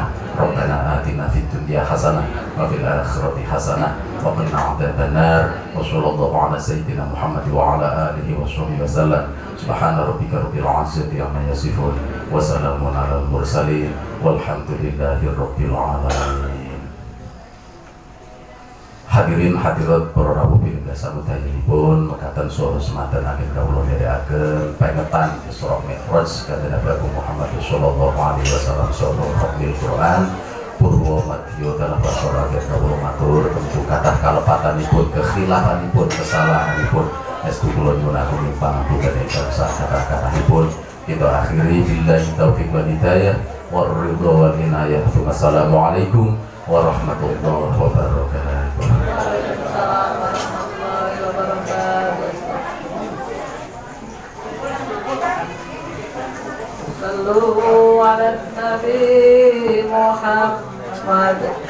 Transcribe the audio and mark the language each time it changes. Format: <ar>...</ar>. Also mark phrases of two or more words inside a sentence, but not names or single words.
<ar>ربنا آتنا في الدنيا حسنة وفي الآخرة حسنة وقنا عذاب النار. وصلى الله على سيدنا محمد وعلى آله وصحبه وسلم. سبحان ربك رب العزة عما يصفون وسلام على المرسلين والحمد لله رب العالمين. الحاضرين الحاضرات</ar> <jv>para rawuh pindah samudyanipun mekaten saha semanten anggen kawula nderekaken pengetan Isra Mi'raj kanjeng Nabi Muhammad</jv> <ar>صلى الله عليه وسلم</ar> <jv>saha Rabbil Quran purwa madya dalam basa kawula matur tentu kathah kalepatanipun kekhilafanipun kesalahanipun estu kula nyuwun agung pangapunten ingkang sakatah-katahipun kita akhiri</jv> <ar>بالله التوفيق والهداية والرضا والعناية. والسلام عليكم ورحمة الله وبركاته. صلوا على النبي محمد</ar>